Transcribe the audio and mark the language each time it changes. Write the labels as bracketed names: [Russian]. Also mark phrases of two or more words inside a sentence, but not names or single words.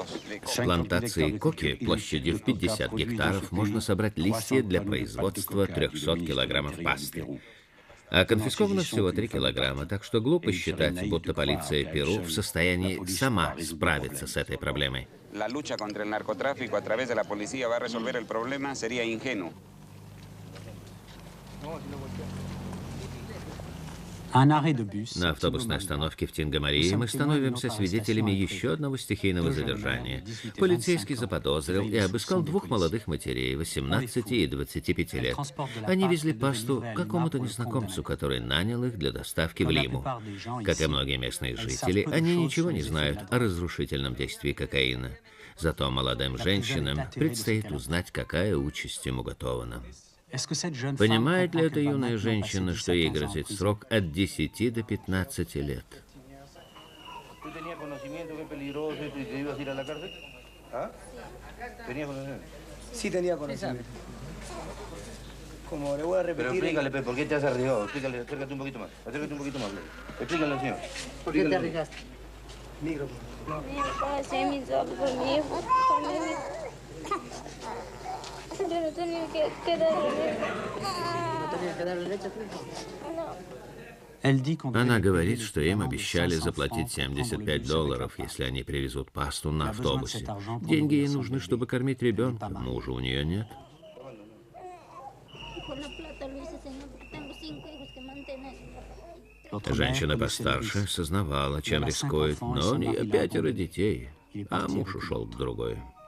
[Russian] С плантации коки площадью в 50 гектаров можно собрать листья для производства 300 килограммов пасты. А конфисковано всего 3 килограмма, так что глупо считать, будто полиция Перу в состоянии сама справиться с этой проблемой. [Spanish] La lucha contra el narcotráfico a través de la policía va a resolver el problema sería ingenuo. [Russian] На автобусной остановке в Тинго-Марии мы становимся свидетелями еще одного стихийного задержания. Полицейский заподозрил и обыскал двух молодых матерей, 18 и 25 лет. Они везли пасту какому-то незнакомцу, который нанял их для доставки в Лиму. Как и многие местные жители, они ничего не знают о разрушительном действии кокаина. Зато молодым женщинам предстоит узнать, какая участь им уготована. Понимает ли эта юная женщина, что ей грозит срок от 10 до 15 лет? [Spanish] Sí tenía conocimiento. Como le voy a repetir... Pero explícale, ¿por qué te has arriesgado? Explícale, acércate un poquito más. Acércate un poquito más. Explícale al señor. ¿Por qué te arriesgaste? Micro. Por mi hijo. Yo no tenía que darle leche. ¿No tenía que darle leche a tu hijo? [Russian] Она говорит, что им обещали заплатить $75, если они привезут пасту на автобусе. Деньги ей нужны, чтобы кормить ребенка. Мужа у нее нет. Женщина постарше сознавала, чем рискует, но у нее 5 детей, а муж ушел к другой.